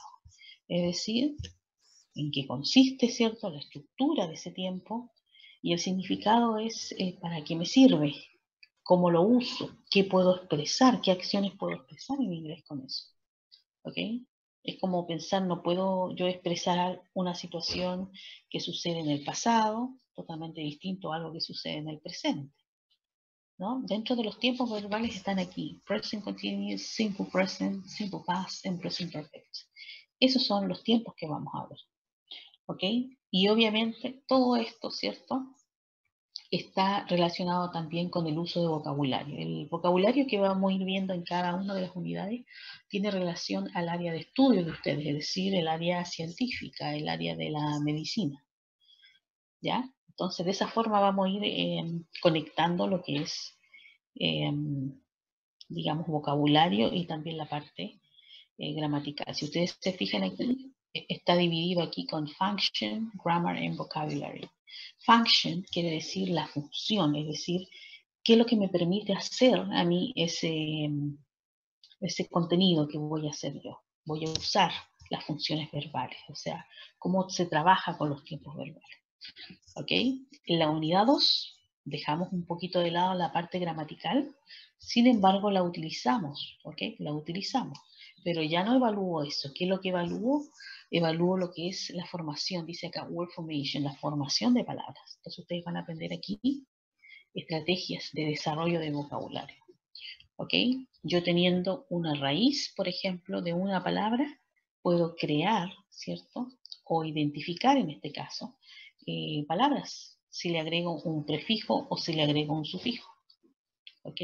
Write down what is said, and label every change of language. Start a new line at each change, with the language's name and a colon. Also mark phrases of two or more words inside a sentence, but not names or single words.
Spanish: Es decir, en qué consiste, ¿cierto?, la estructura de ese tiempo, y el significado es para qué me sirve, cómo lo uso, qué puedo expresar, qué acciones puedo expresar en inglés con eso. ¿Ok? Es como pensar, no puedo yo expresar una situación que sucede en el pasado, totalmente distinto a algo que sucede en el presente, ¿no? Dentro de los tiempos verbales están aquí,
English: present continuous, simple present, simple past, and present perfect.
Spanish: Esos son los tiempos que vamos a ver, ¿ok? Y obviamente todo esto, ¿cierto?, está relacionado también con el uso de vocabulario. El vocabulario que vamos a ir viendo en cada una de las unidades tiene relación al área de estudio de ustedes, es decir, el área científica, el área de la medicina, ¿ya? Entonces, de esa forma vamos a ir conectando lo que es, digamos, vocabulario y también la parte gramatical. Si ustedes se fijan aquí, está dividido aquí con
English: function, grammar and vocabulary.
Spanish: Function quiere decir la función, es decir, qué es lo que me permite hacer a mí ese contenido que voy a hacer yo. Voy a usar las funciones verbales, o sea, cómo se trabaja con los tiempos verbales. ¿Ok? En la unidad 2 dejamos un poquito de lado la parte gramatical, sin embargo la utilizamos, ¿ok? La utilizamos, pero ya no evalúo eso. ¿Qué es lo que evalúo? Evalúo lo que es la formación, dice acá,
English: word formation,
Spanish: la formación de palabras. Entonces ustedes van a aprender aquí estrategias de desarrollo de vocabulario, ¿ok? Yo teniendo una raíz, por ejemplo, de una palabra, puedo crear, ¿cierto?, o identificar en este caso, palabras, si le agrego un prefijo o si le agrego un sufijo, ¿ok?